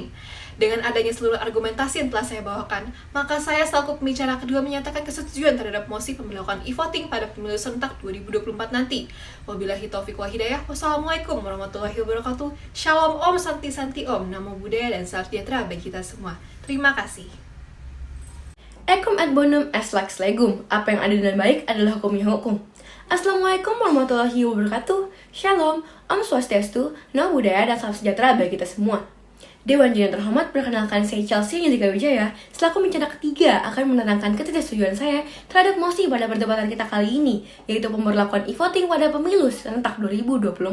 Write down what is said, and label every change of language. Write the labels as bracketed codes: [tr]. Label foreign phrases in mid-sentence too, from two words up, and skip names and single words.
[id] Dengan adanya seluruh argumentasi yang telah saya bawakan, maka saya selaku pembicara kedua menyatakan kesetujuan terhadap mosi pemberlakuan e-voting pada pemilu serentak 2024 nanti. [ar] وبالله التوفيق والهداية. والسلام عليكم ورحمة الله وبركاته. [id] Shalom [sa] ॐ शान्ति शान्ति ॐ, [pi] Namo Buddhaya, [id] dan salam sejahtera bagi kita semua. Terima kasih. [la] Ecum ad bonum est lex legum. [id] Apa yang adil dan baik adalah hukumnya hukum. [ar] السلام عليكم ورحمة الله وبركاته. [id] Shalom, [sa] ॐ स्वस्त्यस्तु, [pi] Namo Buddhaya [id] dan salam sejahtera bagi kita semua. Dewan Juri yang terhormat, perkenalkan saya Chelsea Yandika Wijaya. Selaku bicara ketiga akan menerangkan ketidaksetujuan saya terhadap mosi pada perdebatan kita kali ini, yaitu pemberlakuan e-voting pada pemilu serentak 2024.